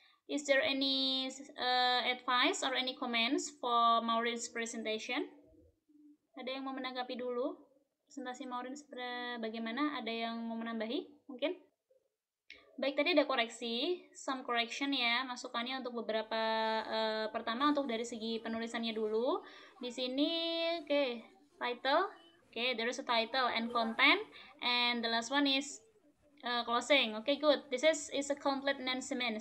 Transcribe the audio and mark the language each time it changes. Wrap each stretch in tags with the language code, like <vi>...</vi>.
<en>Is there any advice or any comments for Maureen's presentation?</en> <id>Ada yang mau menanggapi dulu? Presentasi Maureen bagaimana? Ada yang mau menambahi? Mungkin? Baik, tadi ada koreksi,</id> <en>some correction</en> <id>ya, masukannya untuk beberapa, pertama untuk dari segi penulisannya dulu. Di sini,</id> <en>title, there is a title and content, and the last one is closing. Good. This is a complete announcement.</en>